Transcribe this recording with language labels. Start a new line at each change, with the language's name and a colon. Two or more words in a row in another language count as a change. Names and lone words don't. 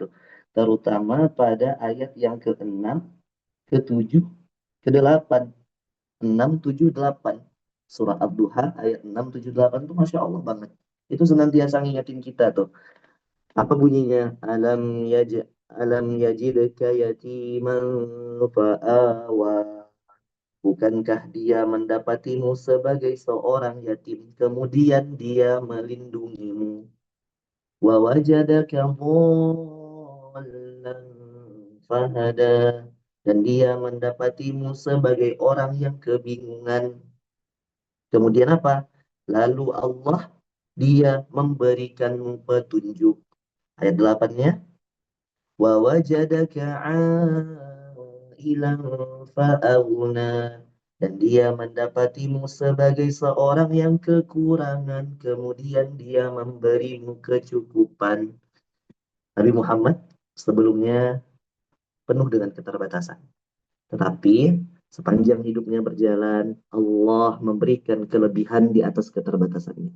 Indonesian: Terutama pada ayat yang ke-6, ke-7, ke-8. 6, 7, 8. Surah Ad-Duha ayat 6, 7, 8 itu
Arabic: ما شاء الله
Indonesian: banget. Itu senantiasa ngingetin kita tuh. Apa bunyinya?
Arabic: ألم يجدك يتيما فآوى.
Indonesian: Bukankah dia mendapatimu sebagai seorang yatim, kemudian dia melindungimu.
Arabic: ووجدك ضالا فهدى.
Indonesian: Dan dia mendapatimu sebagai orang yang kebingungan. Kemudian apa? Lalu Allah dia memberikanmu petunjuk. Ayat 8-nya.
Arabic: ووجدك عائلا فأغنى.
Indonesian: Dan dia mendapatimu sebagai seorang yang kekurangan, kemudian dia memberimu kecukupan. Nabi Muhammad sebelumnya penuh dengan keterbatasan. Tetapi sepanjang hidupnya berjalan, Allah memberikan kelebihan di atas keterbatasannya.